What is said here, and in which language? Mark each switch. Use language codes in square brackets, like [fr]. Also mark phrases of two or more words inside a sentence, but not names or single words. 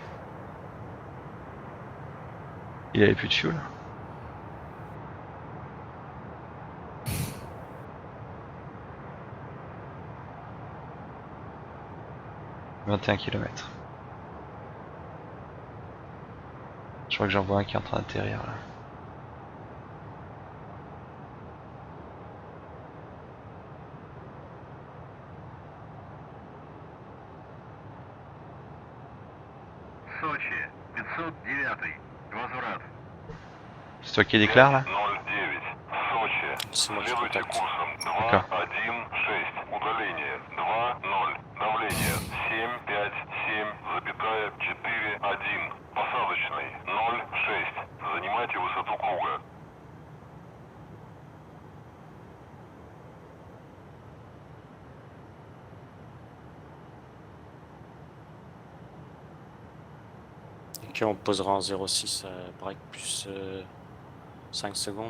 [fr] Il avait plus de fuel? « 21 km. Je crois que j'en vois un qui est en train d'atterrir là. [ru] Сочи, 509. Возврат. [fr] C'est toi qui déclare là? [ru] 09. Сочи. [fr] C'est moi qui [ru] Следуйте [fr] contacte. [ru] курсом [fr] D'accord. [ru] 216. Удаление 2-0. Давление 757,41. Посадочный 0,6. Занимайте высоту круга. [fr] Ok, on posera en 0,6 break plus 5 secondes.